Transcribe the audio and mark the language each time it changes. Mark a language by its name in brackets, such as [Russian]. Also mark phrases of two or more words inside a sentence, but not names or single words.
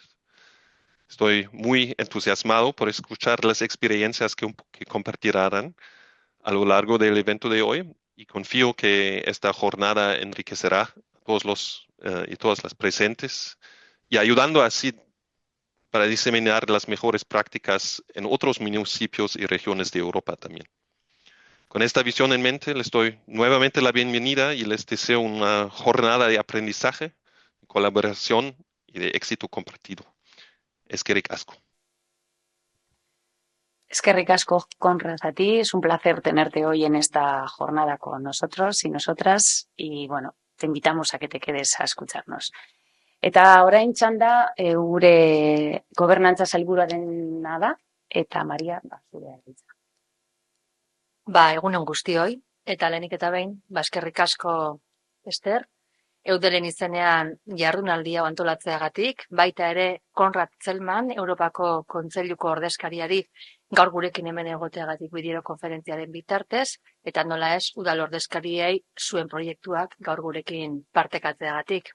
[Spanish] Estoy muy entusiasmado por escuchar las experiencias que compartirán a lo largo del evento de hoy y confío que esta jornada enriquecerá a todos y todas las presentes y ayudando así para diseminar las mejores prácticas en otros municipios y regiones de Europa también. Con esta visión en mente, les doy nuevamente la bienvenida y les deseo una jornada de aprendizaje, colaboración y de éxito compartido. [Basque] Eskerrik asko. Eskerrik asko, [Spanish] Conrad, a ti. Es un placer tenerte hoy en esta jornada con nosotros y nosotras. Y bueno, te invitamos a que te quedes a escucharnos. [Basque] Eta orain txanda, gure gobernantza sailburuarena da, eta Maria, zurea hitza. Egunon guztioi, eta lehenik eta behin, eskerrik asko, Ester, Eudelen izenean jardunaldi hau antolatzeagatik, baita ere Konrad Zelman, Europako Kontseiluko ordezkariari gaur gurekin hemen egoteagatik bideokonferentziaren bitartez, eta nola ez, udal ordezkariei zuen proiektuak gaur gurekin partekatzeagatik.